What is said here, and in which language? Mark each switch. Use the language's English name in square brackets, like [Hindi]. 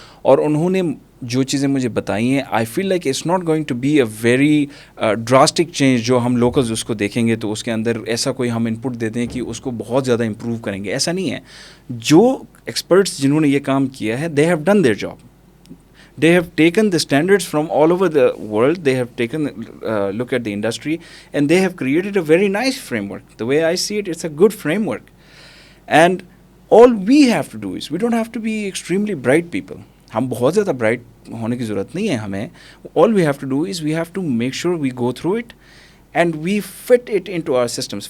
[Urdu] اور انہوں نے جو چیزیں مجھے بتائی ہیں, [English] I feel like it's not going to be a very drastic change [Urdu] جو ہم locals اس کو دیکھیں گے تو اس کے اندر ایسا کوئی ہم انپٹ دے دیں کہ اس کو بہت زیادہ امپروو کریں گے, ایسا نہیں ہے. جو ایکسپرٹس جنہوں نے یہ کام کیا ہے, [English] they have done their job. They have taken the standards from all over the world. They have taken a look at the industry and they have created a very nice framework. The way I see it, it's a good framework. And all we have to do is, we don't have to be extremely bright people. [Urdu] ہم بہت زیادہ bright ہونے کی ضرورت نہیں ہے ہمیں. [English] All we have to do is we have to make sure we go through it and we fit it into our systems.